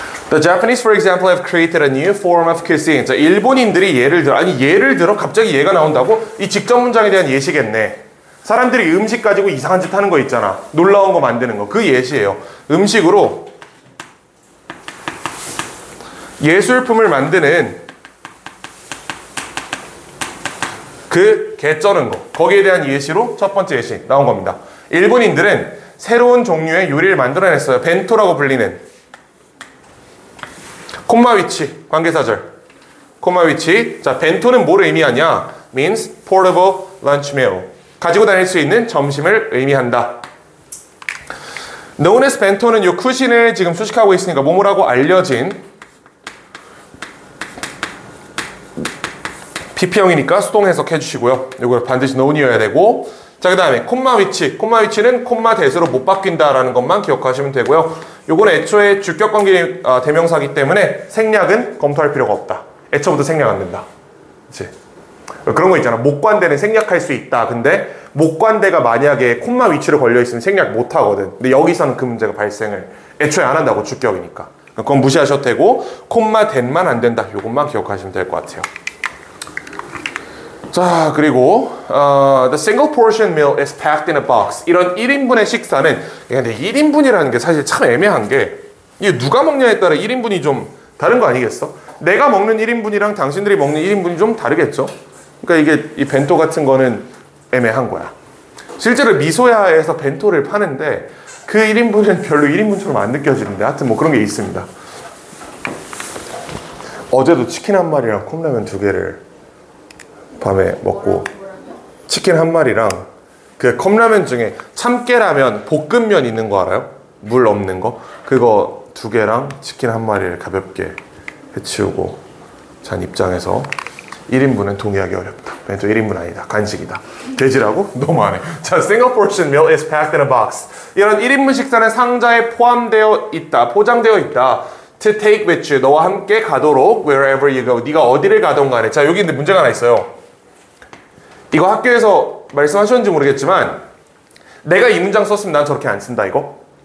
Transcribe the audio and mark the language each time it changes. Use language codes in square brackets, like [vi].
[en] The Japanese, for example, have created a new form of cuisine. [ko] 자, 일본인들이 예를 들어 갑자기 얘가 나온다고? 이 직접 문장에 대한 예시겠네. 사람들이 음식 가지고 이상한 짓 하는 거 있잖아. 놀라운 거 만드는 거. 그 예시예요. 음식으로 예술품을 만드는 그 개쩌는 거. 거기에 대한 예시로 첫 번째 예시 나온 겁니다. 일본인들은 새로운 종류의 요리를 만들어냈어요. 벤토라고 불리는. 콤마 위치, 관계사절. 콤마 위치. 자, 벤토는 뭘 의미하냐? [en] means portable lunch meal. [ko] 가지고 다닐 수 있는 점심을 의미한다. known as 벤토는 요 쿠신을 지금 수식하고 있으니까 뭐뭐라고 알려진 PP형이니까 수동 해석해 주시고요. 이거 반드시 known이어야 되고. 자, 그 다음에 콤마 위치. 콤마 위치는 콤마 대수로 못 바뀐다라는 것만 기억하시면 되고요. 요거는 애초에 주격관계 대명사기 때문에 생략은 검토할 필요가 없다. 애초부터 생략 안 된다. 그치? 그런 거 있잖아. 목관대는 생략할 수 있다. 근데 목관대가 만약에 콤마 위치로 걸려 있으면 생략 못 하거든. 근데 여기서는 그 문제가 발생을 애초에 안 한다고, 주격이니까. 그건 무시하셔도 되고, 콤마 된만 안 된다. 요것만 기억하시면 될 것 같아요. [en] 자, 그리고 the single portion meal is packed in a box. [ko] 이런 1인분의 식사는, 근데 1인분이라는 게 사실 참 애매한 게, 이게 누가 먹냐에 따라 1인분이 좀 다른 거 아니겠어? 내가 먹는 1인분이랑 당신들이 먹는 1인분이 좀 다르겠죠? 그러니까 이게 이 벤토 같은 거는 애매한 거야. 실제로 미소야에서 벤토를 파는데 그 1인분은 별로 1인분처럼 안 느껴지는데, 하여튼 뭐 그런 게 있습니다. 어제도 치킨 한 마리랑 컵라면 2개를 밤에 먹고, 치킨 한 마리랑 그 컵라면 중에 참깨라면 볶음면 있는 거 알아요? 물 없는 거? 그거 2개랑 치킨 한 마리를 가볍게 해치우고 잔 입장에서 1인분은 동의하기 어렵다. 벤토 1인분 아니다. 간식이다. 돼지라고? 너무하네. [en] 자, single portion meal is packed in a box. [ko] 이런 1인분 식사는 상자에 포함되어 있다. 포장되어 있다. [en] To take with you. [ko] 너와 함께 가도록 [en] wherever you go. [ko] 네가 어디를 가던 간에. 자, 여기 근데 문제가 하나 있어요. 이거 학교에서 말씀하셨는지 모르겠지만 내가 이 문장 썼으면 난 저렇게 안 쓴다, 이거.